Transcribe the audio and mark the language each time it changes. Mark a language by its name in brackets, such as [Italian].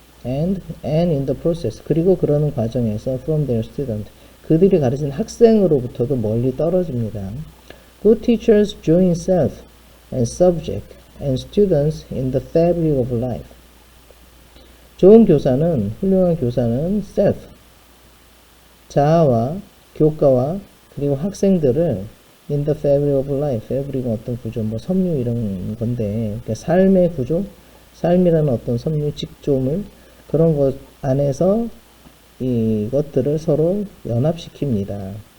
[English] And in the process, [Korean] 그리고 그러는 과정에서 [English] from their student, [Korean] 그들이 가르치는 학생으로부터도 멀리 떨어집니다. [English] Good teachers join self and subject and students in the fabric of life. [Korean] 좋은 교사는, 훌륭한 교사는 self, 자아와 교과와 그리고 학생들을 [English] in the fabric of life, [Korean] fabric은 어떤 구조, 뭐 섬유 이런 건데, 그러니까 삶의 구조, 삶이라는 어떤 섬유, 직조물, 그런 것 안에서 이것들을 서로 연합시킵니다.